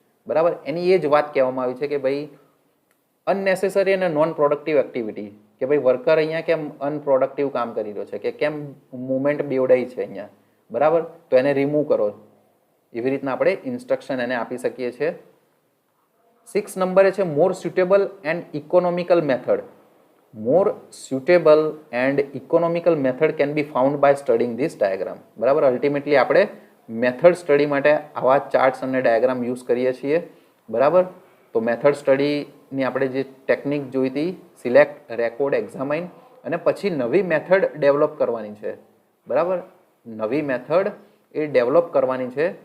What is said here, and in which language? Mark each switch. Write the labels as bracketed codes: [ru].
[gu] બરાબર, એની એ જ વાત કહેવામાં આવી છે કે ભાઈ અનનેસેસરી અને નોન પ્રોડક્ટિવ એક્ટિવિટી, કે ભાઈ વર્કર અહીંયા કેમ અનપ્રોડક્ટિવ કામ કરી રહ્યો છે, કે કેમ મુવમેન્ટ બેવડાઈ છે અહીંયા, બરાબર, તો એને રિમૂવ કરો. એવી રીતના આપણે ઇન્સ્ટ્રક્શન એને આપી શકીએ છીએ. 6 નંબરે છે [en] More suitable and economical method. More suitable and economical method can be found by studying this diagram. [gu] બરાબર, અલ્ટિમેટલી આપણે મેથડ સ્ટડી માટે આવા ચાર્ટ્સ અને ડાયાગ્રામ યુઝ કરીએ છીએ. બરાબર, તો મેથડ સ્ટડીની આપણે જે ટેકનિક જોઈ હતી, સિલેક્ટ, રેકોર્ડ, એક્ઝામાઇન, અને પછી નવી મેથડ ડેવલપ કરવાની છે. બરાબર, નવી મેથડ એ ડેવલપ કરવાની છે.